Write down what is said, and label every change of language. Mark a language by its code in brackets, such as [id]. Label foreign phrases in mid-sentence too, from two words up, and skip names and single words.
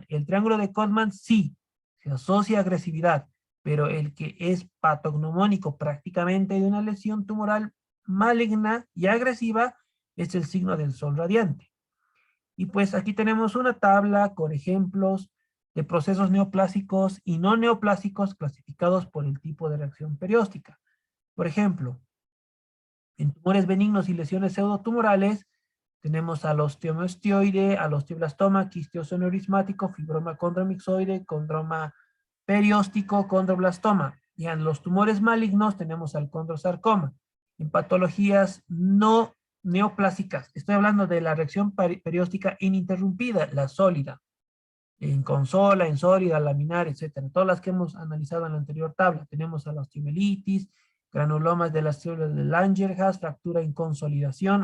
[es] El triángulo de Codman sí se asocia a agresividad, pero el que es patognomónico prácticamente de una lesión tumoral maligna y agresiva es el signo del sol radiante. Y pues aquí tenemos una tabla con ejemplos de procesos neoplásicos y no neoplásicos clasificados por el tipo de reacción perióstica. Por ejemplo, en tumores benignos y lesiones pseudotumorales tenemos al osteomostioide, al osteoblastoma, quistioso neurismático, fibroma condromixoide, condroma perióstico, condroblastoma. Y en los tumores malignos tenemos al condrosarcoma. En patologías no neoplásicas, estoy hablando de la reacción perióstica ininterrumpida, la sólida, en consola, en sólida, laminar, etcétera. Todas las que hemos analizado en la anterior tabla. Tenemos a la osteomielitis, granulomas de las células de Langerhans, fractura en consolidación.